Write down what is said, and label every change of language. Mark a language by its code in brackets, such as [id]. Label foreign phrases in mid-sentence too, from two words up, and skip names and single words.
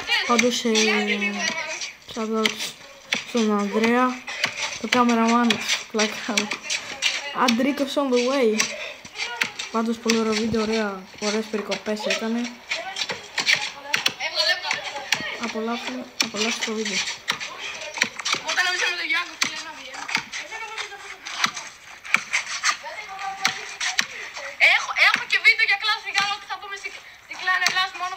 [el] Πάντως στον Ανδρέα, το cameraman, πλάκα. [en] Αντρίκος on the way. [el] Πάντως πολύ ωραίο βίντεο, ωραίες περικοπές έκανε. Απολαύστε το βίντεο. Έχω και βίντεο για κλάσ Φιγάλο ότι θα πούμε στην Clan Ελλάς μόνο.